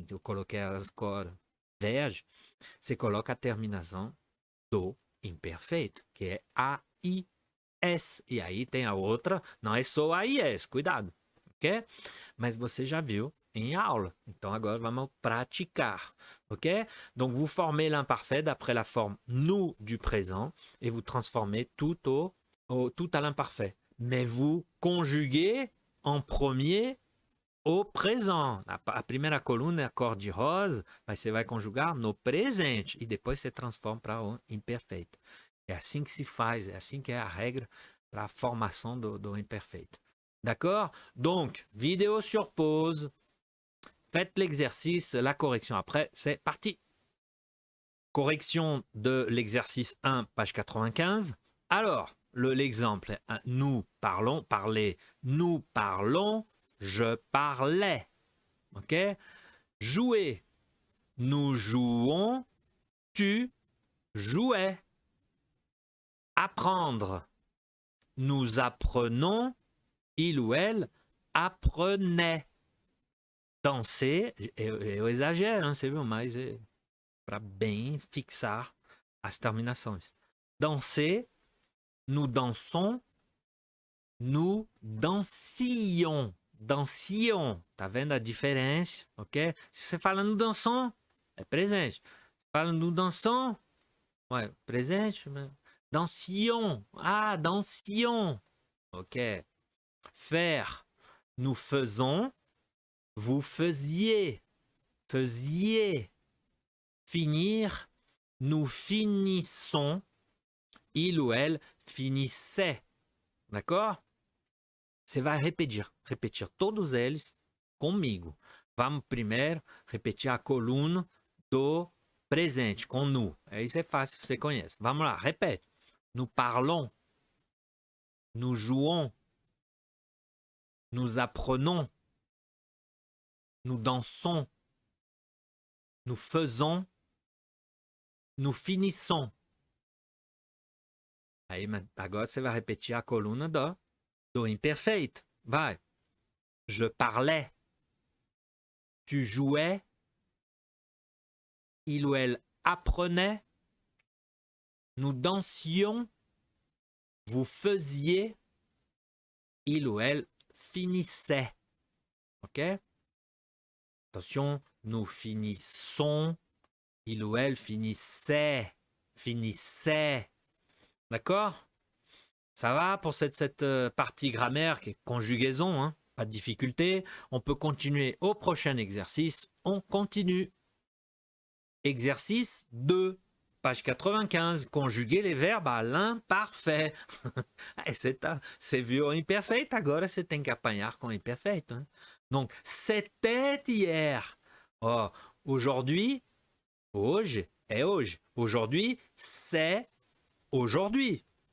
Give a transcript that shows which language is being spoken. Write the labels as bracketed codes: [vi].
[pt] Eu coloquei as cores verde. Você coloca a terminação do imperfeito, que é AIS. E aí tem a outra, não é só AIS, cuidado, ok? Mas você já viu em aula. Então agora vamos praticar, ok? [fr] Donc vous formez l'imparfait d'après la forme nous du présent et vous transformez tout à l'imparfait. Mais vous conjuguez en premier o présent. [pt] A primeira coluna é a cor de rosa, mas você vai conjugar no presente e depois você transforma para o imperfeito. É assim que se faz, é assim que é a regra para a formação do imperfeito. [fr] D'accord? Donc, vidéo sur pause. Faites l'exercice, la correction après, c'est parti. Correction de l'exercice 1, page 95. Alors, l'exemple, nous parlons, parler, nous parlons, je parlais. Ok? Jouer, nous jouons, tu jouais. Apprendre, nous apprenons, il ou elle apprenait. [pt] Danser, eu exagero, hein, você viu? Mas é para bem fixar as terminações. [fr] Danser, nous dansons, nous dansions. [pt] Dansions, tá vendo a diferença? Ok? Se você fala [fr] nous dansons, [pt] é presente. Se fala [fr] nous dansons, ouais, [pt] presente. [fr] Dansions, ah, dansions. Ok. Faire, nous faisons, vous faisiez, faisiez. Finir, nous finissons, il ou elle finissait. D'accord? [pt] Você vai repetir todos eles comigo. Vamos primeiro repetir a coluna do presente, com nous. Isso é fácil, você conhece. Vamos lá, repete. [fr] Nous parlons, nous jouons, nous apprenons, nous dansons, nous faisons, nous finissons. [pt] Aí, agora você vai repetir a coluna do imperfeito. Vai. [fr] Je parlais. Tu jouais. Il ou elle apprenait. Nous dansions. Vous faisiez. Il ou elle finissait. Ok? Attention, nous finissons. Il ou elle finissait. Finissait. D'accord? Ça va pour cette partie grammaire qui est conjugaison, hein? Pas de difficulté. On peut continuer au prochain exercice. On continue. Exercice 2, page 95, conjuguer les verbes à l'imparfait. [pt] Você viu o imperfeito, agora você tem que apanhar com o imperfeito. Hein? [fr] Donc, c'était hier. Oh, aujourd'hui, [pt] hoje é hoje. [fr] Aujourd'hui, c'est aujourd'hui.